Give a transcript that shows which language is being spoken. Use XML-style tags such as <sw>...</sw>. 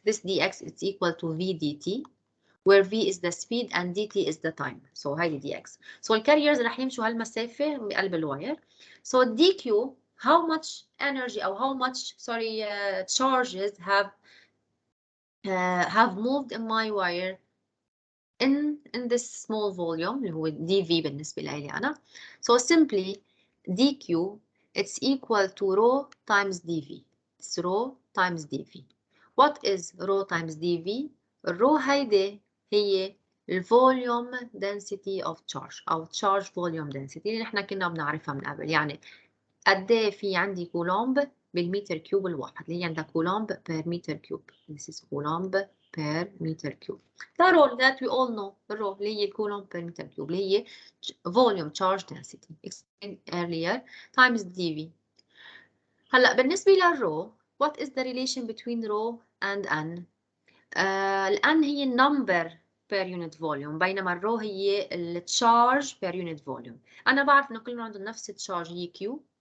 <en>This dx is equal to v dt, where v is the speed and dt is the time.</en> <ar>So هاي dx. So الكاريرز رح يمشوا هالمسافة بقلب الواير.</ar> <en>So dq, how much energy or how much charges have moved in my wire in this small volume</en> <ar>اللي هو dv بالنسبة لي أنا.</ar> <en>So simply dq it's equal to rho times dv. It's rho times dv. What is rho times dv?</en> <ar>rho هيدي هي الفوليوم density of charge أو</ar> <en>charge volume density</en> <ar>اللي نحن كنا بنعرفها من قبل. يعني قد ايه في عندي كولومب بالمتر كيوب الواحد اللي هي عندها كولومب</ar> <en>per meter cube. This is coulomb per meter cube. The rho that we all know, the rho اللي هي coulomb per meter cube اللي هي volume charge density explained earlier times dv.</en> <ar>هلا بالنسبة للرو,</ar> <en>what is the relation between rho and n?</en> <ar>الان هي number per unit volume بينما الرو هي charge per unit volume. أنا بعرف إنه كلهم عندهم نفس charge هي Q.</ar>